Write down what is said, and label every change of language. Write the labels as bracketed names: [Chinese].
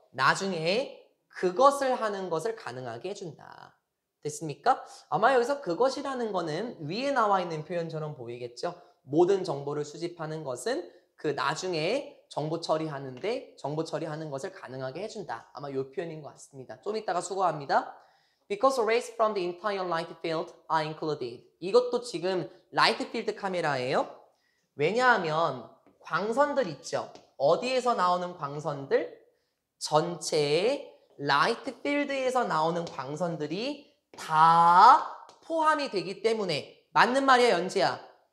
[Korean] 나중에 그것을 하는 것을 가능하게 해준다. 됐습니까? 아마 여기서 그것이라는 거는 위에 나와 있는 표현처럼 보이겠죠? 모든 정보를 수집하는 것은 그 나중에 정보 처리하는데 정보 처리하는 것을 가능하게 해준다. 아마 이 표현인 것 같습니다. 좀 이따가 수고합니다. [English] Because rays from the entire light field are included. [Korean] 이것도 지금 라이트 필드 카메라예요. 왜냐하면 광선들 있죠. 어디에서 나오는 광선들? 전체 라이트 필드에서 나오는 광선들이 다 포함이 되기 때문에 맞는 말이야 연지야.